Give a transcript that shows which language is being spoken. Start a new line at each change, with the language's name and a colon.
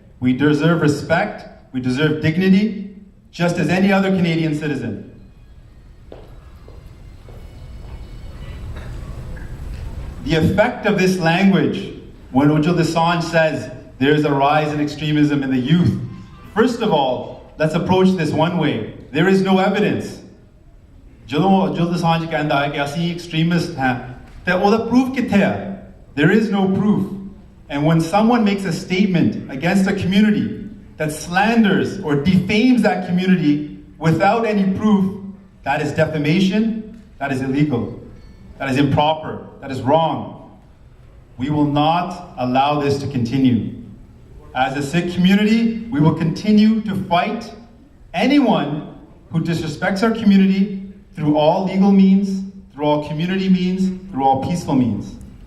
English: We deserve respect, we deserve dignity, just as any other Canadian citizen. The effect of this language, when Ujjwal Dosanjh says there is a rise in extremism in the youth, first of all, let's approach this one way. There is no evidence.
Punjabi: ਜਦੋਂ Ujjwal Dosanjh ਕਹਿੰਦਾ ਹੈ ਕਿ ਅਸੀਂ extremist ਹਾਂ, ਤੇ ਉਹਦਾ proof ਕਿੱਥੇ ਹੈ?
English: There is no proof. And when someone makes a statement against a community that slanders or defames that community without any proof, that is defamation, that is illegal, that is improper, that is wrong. We will not allow this to continue. As a Sikh community, we will continue to fight anyone who disrespects our community through all legal means, through all community means, through all peaceful means.